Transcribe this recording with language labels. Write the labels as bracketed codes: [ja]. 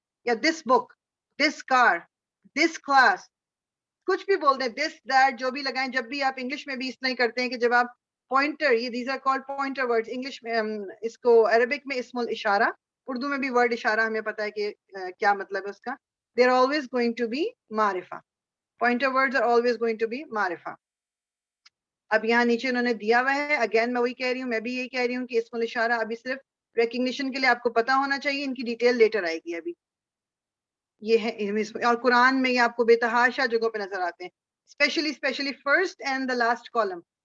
[en] یا this book, this car, this class, [ur] کچھ بھی بول دیں, [en] this, that, [ur] جو بھی لگائیں. جب بھی آپ انگلش میں بھی اس طرح ہی کرتے ہیں کہ جب آپ پوائنٹر, یہ [en] these are called pointer words, [ur] English میں اس کو عربک میں اسم الاشارہ, اردو میں بھی ورڈ اشارہ ہمیں پتا ہے کہ کیا مطلب ہے اس کا. [en] they are always going to be معرفہ. pointer words are always going to be معرفہ. [ur] اب یہاں نیچے انہوں نے دیا ہوا ہے, اگین میں وہی کہہ رہی ہوں, میں بھی یہی کہہ رہی ہوں کہ اسم الاشارہ ابھی صرف ریکگنیشن کے لیے آپ کو پتا ہونا چاہیے, ان کی ڈیٹیل لیٹر آئے گی. ابھی یہ ہے, اور قرآن میں یہ آپ کو بے تحاشا جگہوں پہ نظر آتے ہیں, especially first and the last column.